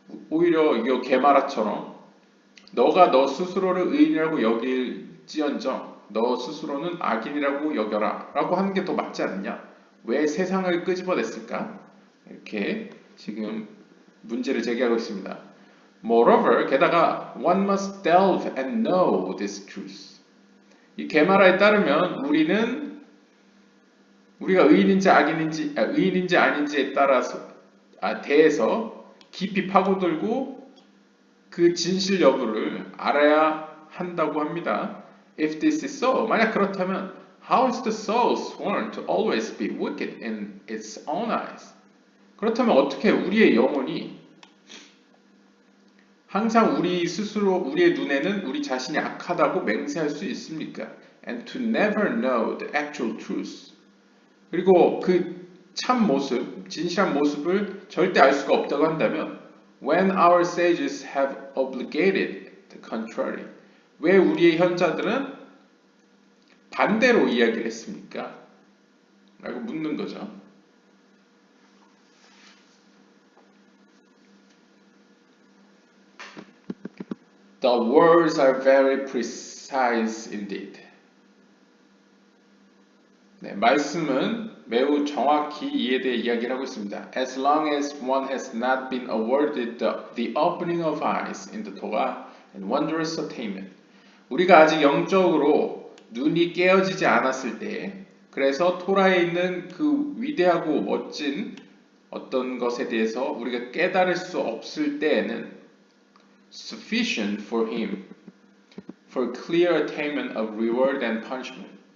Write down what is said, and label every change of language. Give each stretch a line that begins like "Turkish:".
Korean: 오히려 이거 게마라처럼 너가 너 스스로를 의인이라고 여길지언정 너 스스로는 악인이라고 여겨라 라고 하는 게 더 맞지 않느냐? 왜 세상을 끄집어냈을까? 이렇게 지금 문제를 제기하고 있습니다.
English: Moreover,
Korean: 게다가
English: one must delve and know this truth.
Korean: 이 게마라에 따르면 우리가 의인인지 아닌지에 따라서 대해서 깊이 파고들고 그 진실 여부를 알아야 한다고 합니다.
English: If this is so,
Korean: 만약 그렇다면
English: how is the soul sworn to always be wicked in its own eyes?
Korean: 그렇다면 어떻게 우리의 영혼이 항상 우리 스스로 우리의 눈에는 우리 자신이 악하다고 맹세할 수 있습니까?
English: And to never know the actual truth.
Korean: 그리고 그 참 모습, 진실한 모습을 절대 알 수가 없다고 한다면
English: when our sages have obligated the contrary.
Korean: 왜 우리의 현자들은 반대로 이야기를 했습니까? 라고 묻는 거죠.
English: The words are very precise indeed.
Korean: 네, 말씀은 매우 정확히 이에 대해 이야기를 하고 있습니다.
English: As long as one has not been awarded the opening of eyes in the Torah and wondrous attainment.
Korean: 우리가 아직 영적으로 눈이 깨어지지 않았을 때, 그래서 토라에 있는 그 위대하고 멋진 어떤 것에 대해서 우리가 깨달을 수 없을 때에는
English: sufficient for him for clear attainment of reward and punishment.